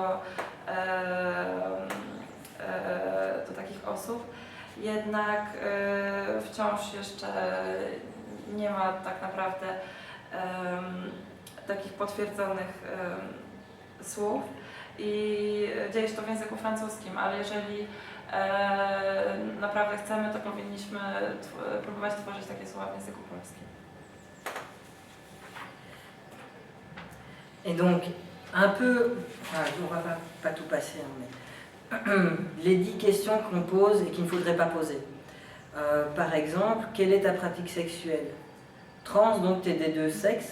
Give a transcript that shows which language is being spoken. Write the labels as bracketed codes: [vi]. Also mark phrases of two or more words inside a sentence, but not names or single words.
[pl] do takich osób, jednak wciąż jeszcze nie ma tak naprawdę takich potwierdzonych słów i dzieje się to w języku francuskim, ale jeżeli naprawdę chcemy, to powinniśmy próbować tworzyć takie słowa w języku polskim. [fr] Et donc, un peu, on va pas tout passer, mais les 10 questions qu'on pose et qu'il ne faudrait pas poser. Par exemple, quelle est ta pratique sexuelle? Trans, donc tu es des 2 sexes.